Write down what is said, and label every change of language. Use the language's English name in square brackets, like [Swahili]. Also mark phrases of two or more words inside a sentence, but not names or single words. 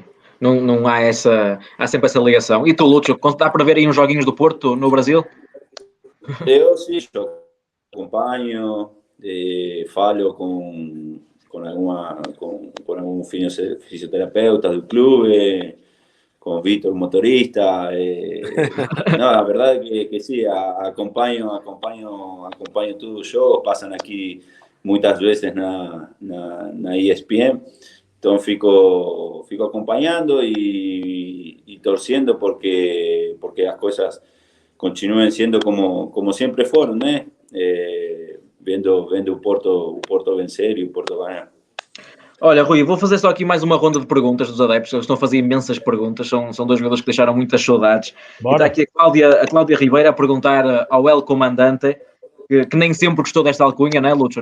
[Portuguese] Não há sempre essa ligação. E tu, Lúcio, dá para ver aí uns joguinhos do Porto no Brasil? Eu sim, acompanho, falo com algum fisioterapeuta do clube, [Spanish] con Víctor, motorista. No, la verdad que sí, [Portuguese] acompanho todos os jogos, [Spanish] pasan aquí [Portuguese] muitas vezes na ESPN, então fico acompanhando [Spanish] y torciendo porque [Portuguese] as coisas [Spanish] continúen siendo como siempre fueron, [Portuguese] né? Vendo o Porto vencer e o Porto ganhar. Olha, Rui, vou fazer só aqui mais uma ronda de perguntas dos adeptos. Eles estão a fazer imensas perguntas. São dois jogadores que deixaram muitas saudades. E está aqui a Cláudia Ribeira a perguntar ao El Comandante, que nem sempre gostou desta alcunha, né, Lúcio?